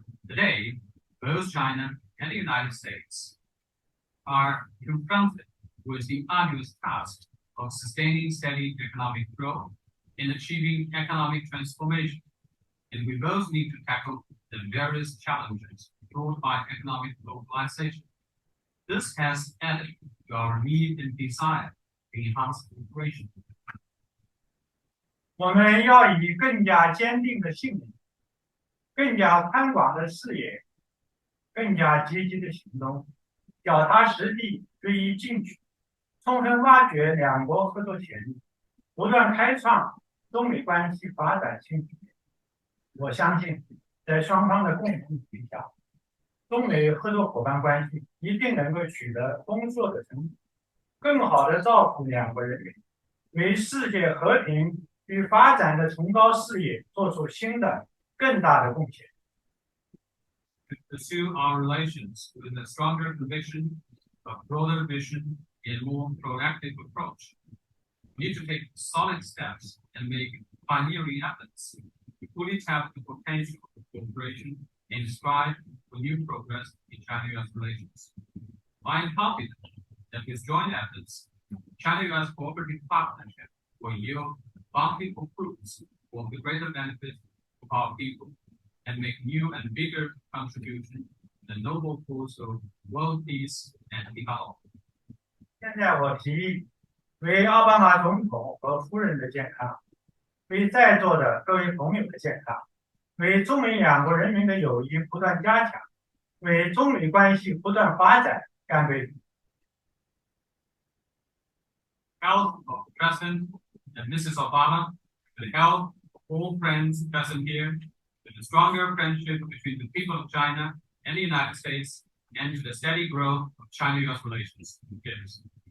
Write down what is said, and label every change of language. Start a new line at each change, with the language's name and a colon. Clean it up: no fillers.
English: Today, both China and the United States are confronted with the arduous task of sustaining steady economic growth and achieving economic transformation, and we both need to tackle the various challenges brought by economic globalization. This has added to our need and desire to enhance cooperation.
Chinese: 我们要以更加坚定的信念、更加宽广的视野、更加积极的行动，脚踏实地、锐意进取，充分挖掘两国合作潜力，不断开创中美关系发展新局面。我相信，在双方的共同努力下，中美合作伙伴关系一定能够取得丰硕的成果，更好地照顾两国人民，为世界和平与发展的崇高事业做出新的、更大的贡献。
English: To pursue our relations with a stronger conviction, a broader vision, and more proactive approach, we need to take solid steps and make pioneering efforts to fully tap the potential of cooperation and strive for new progress in China-US relations. I am confident that with joint efforts, China-US cooperative partnership will yield bountiful fruits for the greater benefit of our people and make new and bigger contribution to the noble cause of world peace and development.
Chinese: 现在我提议，为奥巴马总统和夫人的健康，为在座的各位朋友的健康，为中美两国人民的友谊不断加强，为中美关系不断发展干杯。
English: Health of President and Mrs. Obama, the health of all friends present here, to the stronger friendship between the people of China and the United States, and to the steady growth of China-US relations. Yes.